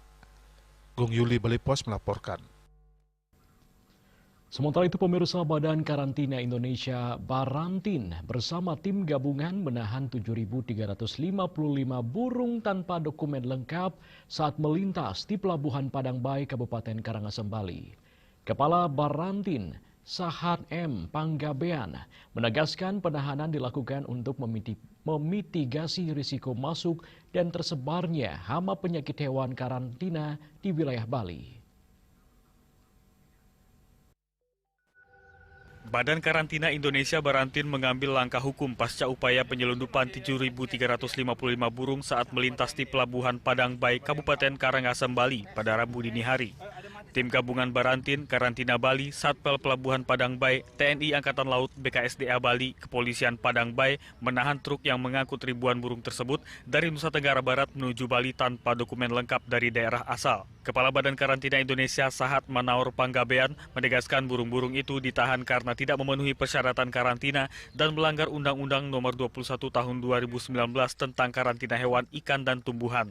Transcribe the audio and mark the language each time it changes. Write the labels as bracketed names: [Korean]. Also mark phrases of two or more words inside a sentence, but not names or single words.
[Indonesian] Gung Yuli, Bali Pos melaporkan. Sementara itu, pemirsa, Badan Karantina Indonesia Barantin bersama tim gabungan menahan 7.355 burung tanpa dokumen lengkap saat melintas di Pelabuhan Padang Bae, Kabupaten Karangasem, Bali. Kepala Barantin, Sahat M. Panggabean, menegaskan penahanan dilakukan untuk memitigasi risiko masuk dan tersebarnya hama penyakit hewan karantina di wilayah Bali. Badan Karantina Indonesia Barantin mengambil langkah hukum pasca upaya penyelundupan 7.355 burung saat melintas di Pelabuhan Padang Bae, Kabupaten Karangasem, Bali pada Rabu dini hari. Tim gabungan Barantin, Karantina Bali, Satpel Pelabuhan Padang Bae, TNI Angkatan Laut, BKSDA Bali, Kepolisian Padang Bae menahan truk yang mengangkut ribuan burung tersebut dari Nusa Tenggara Barat menuju Bali tanpa dokumen lengkap dari daerah asal. Kepala Badan Karantina Indonesia Sahat Manaur Panggabean menegaskan burung-burung itu ditahan karena tidak memenuhi persyaratan karantina dan melanggar Undang-Undang Nomor 21 Tahun 2019 tentang karantina hewan, ikan, dan tumbuhan.